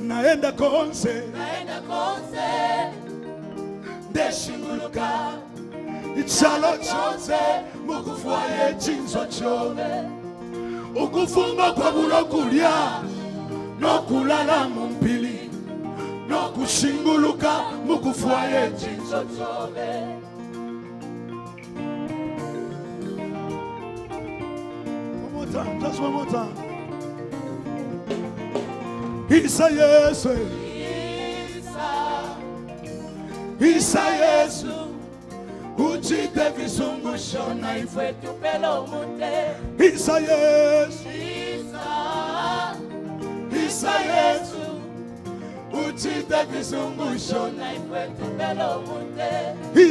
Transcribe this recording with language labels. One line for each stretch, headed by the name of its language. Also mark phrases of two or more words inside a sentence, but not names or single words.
Bemba: Naenda konse deshinguluka ichalo chonse mukufwaye chinzo chome ukufunga kwa bulokulya nokulala mumpili nokushinguluka mukufwaye chinzo chome.
English: One more time, just one more time.
Bemba: Isa Yesu, Isa Yesu uchite visungusho na ifwe tupelo mute. Isa Yesu, Isa Yesu uchite visungusho na ifwe tupelo mute.